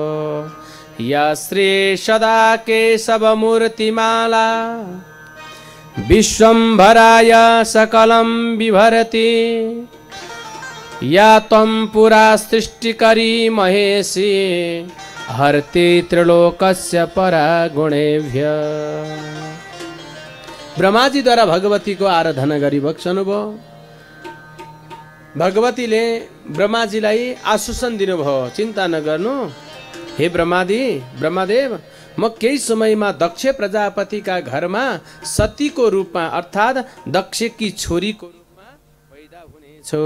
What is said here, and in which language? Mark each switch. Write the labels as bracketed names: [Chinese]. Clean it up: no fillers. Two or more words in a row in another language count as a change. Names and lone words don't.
[Sanskrit] या श्री सदा केशव मूर्तिमाला विश्वम्भराय सकलं बिभरति। या त्वं पुरा सृष्टिकरी महेशी हरति त्रिलोकस्य परागुणेभ्य। [Nepali] ब्रह्माजीद्वारा भगवतीको आराधना गरिबक्सनुभयो। भगवतीले ब्रह्माजीलाई आश्वासन दिनुभयो, चिन्ता नगर्नु हे ब्रह्मदेव, म केही समयमा दक्ष प्रजापतिका घरमा सतीको रूपमा अर्थात् दक्षकी छोरीको रूपमा पैदा हुनेछु।